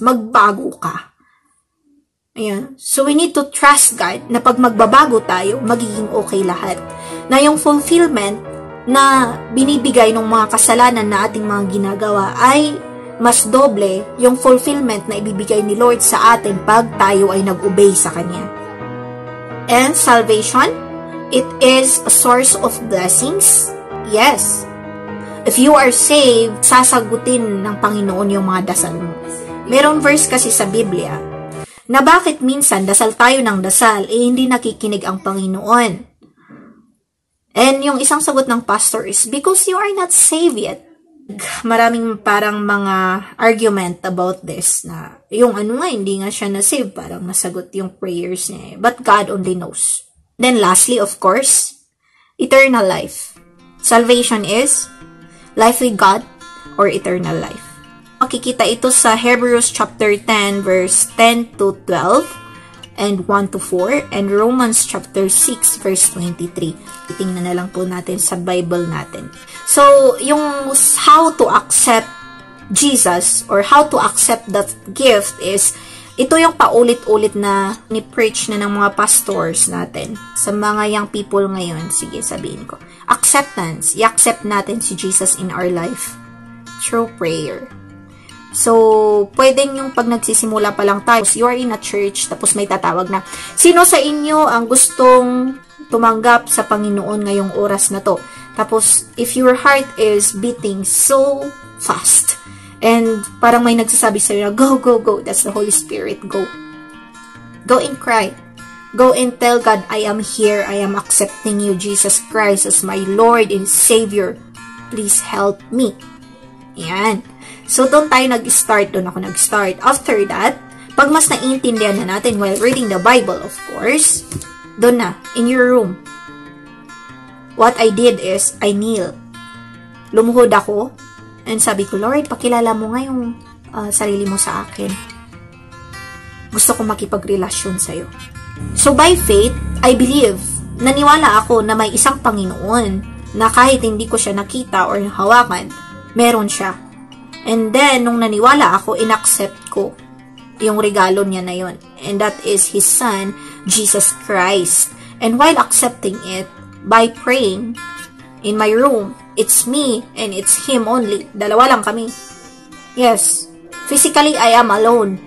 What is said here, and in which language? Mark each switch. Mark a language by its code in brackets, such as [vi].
[tl] Magbago ka. Ayan. [en] So, we need to trust God [tl] na pag magbabago tayo, magiging okay lahat. Na yung fulfillment na binibigay ng mga kasalanan na ating mga ginagawa ay mas doble yung fulfillment na ibibigay ni Lord sa atin pag tayo ay nag-obey sa Kanya. [en] And salvation, it is a source of blessings. Yes. If you are saved, [tl] sasagutin ng Panginoon yung mga dasal mo. Merong verse kasi sa Biblia na bakit minsan dasal tayo ng dasal, hindi nakikinig ang Panginoon. [en] And [tl] yung isang sagot ng pastor [en] is, because you are not saved yet. [tl] Maraming parang mga argument about this na yung hindi nga siya na-save, parang nasagot yung prayers niya. [en] But God only knows. Then lastly, of course, eternal life. Salvation is life with God or eternal life. [tl] Makikita ito sa Hebrews chapter 10 verse 10 to 12 and 1 to 4 and Romans chapter 6 verse 23. Titingnan na lang po natin sa Bible natin. So, yung [en] how to accept Jesus or how to accept that gift is, [tl] ito yung paulit-ulit na ni-preach na ng mga pastors natin sa mga young people ngayon. Sige, sabihin ko. Acceptance. I-accept natin si Jesus [en] in our life through prayer. [tl] So, pwedeng yung pag nagsisimula pa lang tayo, [en] you are in a church, [tl] tapos may tatawag na, sino sa inyo ang gustong tumanggap sa Panginoon ngayong oras na to? [en] Tapos, if your heart is beating so fast, and [tl] parang may nagsasabi sa'yo na, [en] go, go, go, that's the Holy Spirit, go. Go and cry. Go and tell God, I am here, I am accepting you, Jesus Christ, as my Lord and Savior. Please help me. [tl] Yan. So, doon tayo nag-start. Doon ako nag-start. After that, pag mas naiintindihan na natin [en] while reading the Bible, of course, [tl] doon na, in your room. [en] What I did is, I kneel. [tl] Lumuhod ako, and sabi ko, Lord, pakilala mo nga yung sarili mo sa akin. Gusto ko makipagrelasyon sa'yo. [en] So, by faith, I believe, [tl] naniwala ako na may isang Panginoon na kahit hindi ko siya nakita or hawakan, meron siya. [en] And then, [tl] nung naniwala ako, inaccept ko yung regalo niya na yun. [en] And that is His Son, Jesus Christ. And while accepting it, by praying in my room, it's me and it's Him only. [tl] Dalawa lang kami. Yes. [en] Physically, I am alone.